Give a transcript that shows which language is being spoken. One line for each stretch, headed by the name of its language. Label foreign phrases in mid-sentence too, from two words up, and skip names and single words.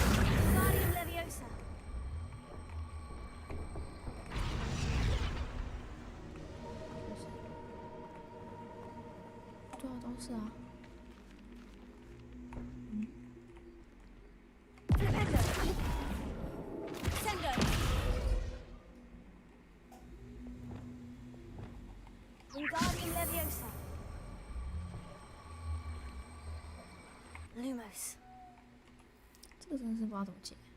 Chinese: Guardian Leviosa. 对啊，都是啊。 Flipendo. Sendo. Guardian Leviosa. Lumos. 这个真的是不知道怎么解。